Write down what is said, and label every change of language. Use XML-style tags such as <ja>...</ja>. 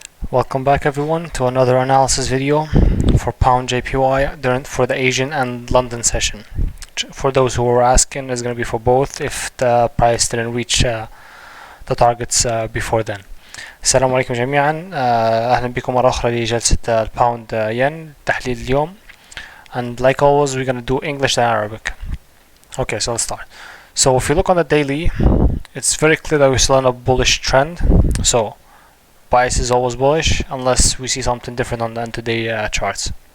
<en>Welcome back everyone to another analysis video for pound JPY for the Asian and London session. For those who were asking, it's going to be for both if the price didn't reach the targets before then.</en> <ar>السلام عليكم جميعا. أهلا بكم مرة أخرى لجلسة الباوند ين تحليل اليوم.</ar> <en>And like always we're going to do English and Arabic. Okay, so let's start. So if you look on the daily, it's very clear that we're still on a bullish trend. So bias is always bullish unless we see something different on the intraday charts.</en>